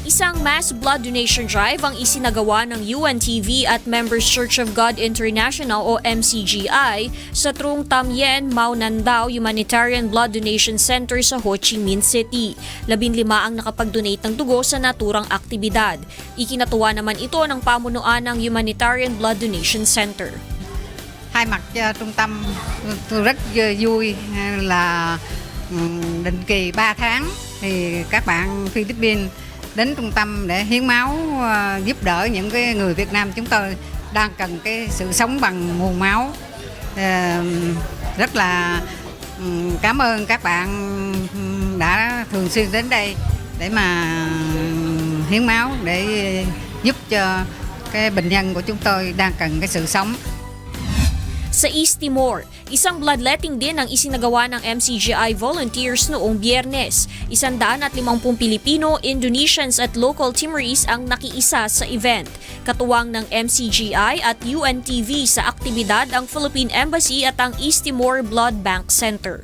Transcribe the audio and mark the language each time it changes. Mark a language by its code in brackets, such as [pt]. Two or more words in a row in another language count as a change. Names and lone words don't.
[tl] Isang [en] mass blood donation drive [tl] ang isinagawa ng UNTV at Members Church of God International o MCGI sa Trung Tam Yen, Mao Nandao Humanitarian Blood Donation Center sa Ho Chi Minh City. 15 ang nakapag-donate ng dugo sa naturang aktibidad. Ikinatuwa naman ito ng pamunuan ng Humanitarian Blood Donation Center. [vi] Thay mặt cho trung tâm, tôi rất vui là định kỳ 3 tháng thì các bạn Philippines đến trung tâm để hiến máu giúp đỡ những cái người Việt Nam chúng tôi đang cần cái sự sống bằng nguồn máu. Rất là cảm ơn các bạn đã thường xuyên đến đây để mà hiến máu để giúp cho cái bệnh nhân của chúng tôi đang cần cái sự sống. [tl] Sa East Timor, isang bloodletting din ang isinagawa ng MCGI volunteers noong Biyernes. 150 Pilipino, Indonesians at [en] local Timorese [tl] ang nakiisa sa event. Katuwang ng MCGI at UNTV sa aktibidad ang Philippine Embassy at ang East Timor Blood Bank Center.